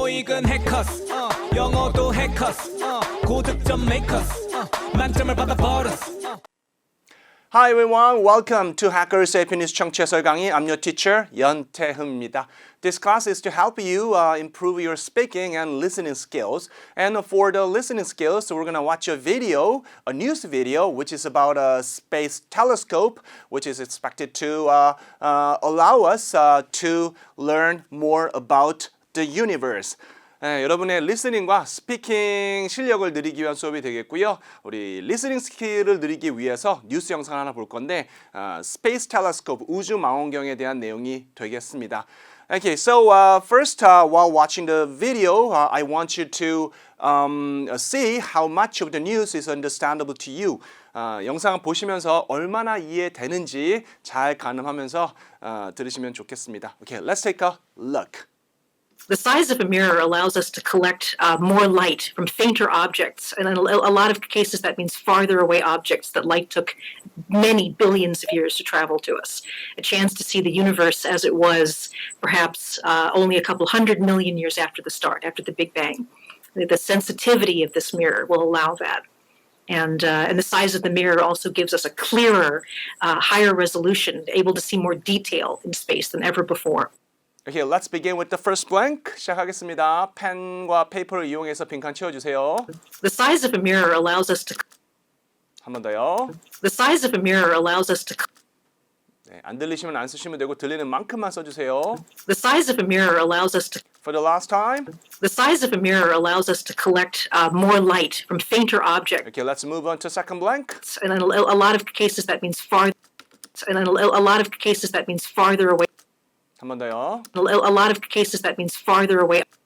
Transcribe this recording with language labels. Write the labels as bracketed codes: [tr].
[ko] 이건 해커스 영어도 해커스 고득점 메이커스 만점을 받아버렸어. [en] Hi everyone, welcome to Hackers Happiness [ko] 청취자 설강의 [en] I'm your teacher, 연태흠입니다. This class is to help you improve your speaking and listening skills. And for the listening skills, we're going to watch a video, a news video, which is about a space telescope, which is expected to allow us to learn more about the universe. [ko] 여러분의 리스닝과 스피킹 실력을 늘리기 위한 수업이 되겠고요. 우리 리스닝 스킬을 늘리기 위해서 뉴스 영상을 하나 볼 건데 Space Telescope, 우주 망원경에 대한 내용이 되겠습니다. [en] Okay, so first, while watching the video, I want you to see how much of the news is understandable to you. [ko] 영상을 보시면서 얼마나 이해되는지 잘 가늠하면서 들으시면 좋겠습니다. [en] Okay, let's take a look. The size of a mirror allows us to collect more light from fainter objects. And in a lot of cases, that means farther away objects that light took many billions of years to travel to us. A chance to see the universe as it was perhaps only a couple 100 million years after the start, after the Big Bang. The sensitivity of this mirror will allow that. And the size of the mirror also gives us a clearer, higher resolution, able to see more detail in space than ever before. Okay, let's begin with the first blank. [ko] 시작하겠습니다. 펜과 페이퍼를 이용해서 빈칸 채워주세요. [en] The size of a mirror allows us to. [ko] 한 번 더요. [en] The size of a mirror allows us to. [ko] 네, 안 들리시면 안 쓰시면 되고 들리는 만큼만 써주세요. [en] The size of a mirror allows us to. For the last time. The size of a mirror allows us to collect more light from fainter objects. Okay, let's move on to second blank. And in a lot of cases, that means far. And in a lot of cases, that means farther away. [ko] 한 번 더요. [en] A lot of cases, that means farther away.